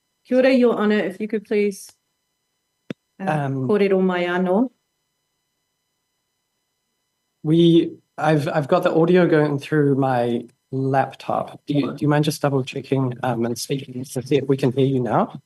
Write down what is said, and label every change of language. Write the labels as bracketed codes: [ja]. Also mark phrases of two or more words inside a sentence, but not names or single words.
[mi] Kia ora, [en] Your Honour, if you could please [mi] kōrero mai anō. [en] I've got the audio going through my laptop. Do you mind just double checking and speaking to see if we can hear you now?